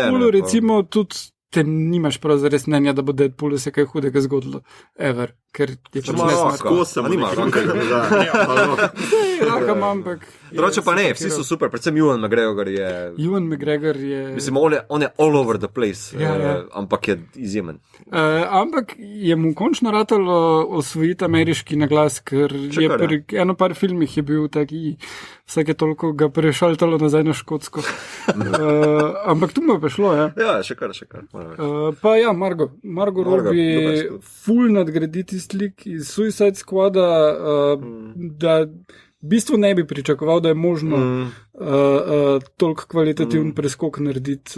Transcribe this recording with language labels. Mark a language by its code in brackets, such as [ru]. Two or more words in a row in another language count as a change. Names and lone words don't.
[sl] Pri Deadpoolu recimo tudi te nimaš prav zares mnenja, da bo Deadpoolu se kaj hudega zgodilo. Ever. Ker je pač Lahko sem, nima Lahko, ampak... Drugače pa ne, vsi so super, predvsem Ewan McGregor je... Mislim, on je [en] all over the place, [sl] ampak je izjemen. Ampak je mu končno ratalo osvojiti ameriški naglas, ker je pri eno par filmih je bil taki, vsake toliko ga prešaltalo nazaj na Škotsko. Ampak tu mu je prišlo, ja. Ja, še kar. Pa ja, Margot Robbie ful nadgraditi slik iz Suicide Squada, da v bistvu ne bi pričakoval, da je možno toliko kvalitativen preskok narediti.